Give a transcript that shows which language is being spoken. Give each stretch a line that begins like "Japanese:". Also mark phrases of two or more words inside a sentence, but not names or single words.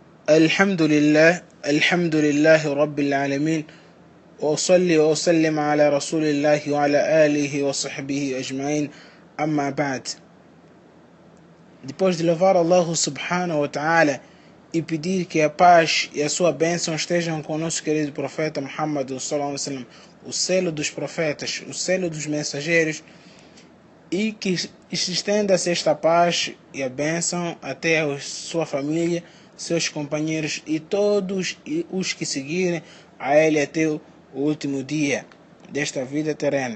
Arabic: الحمد لله رب العالمين وأصلي وأسلم على رسول الله وعلى آله وصحبه أجمعين أما بعد.
Portuguese: Depois de louvar
Arabic: الله سبحانه وتعالى
Portuguese: e pedir que a paz e a sua bênção estejam com o nosso querido profeta Muhammad
Arabic: صلى الله عليه وسلم,
Portuguese: o selo dos profetas, o selo dos mensageiros, e que se estenda-se esta paz e a bênção até a sua família, seus companheiros e todos os que seguirem a ele até o último dia desta vida terrena.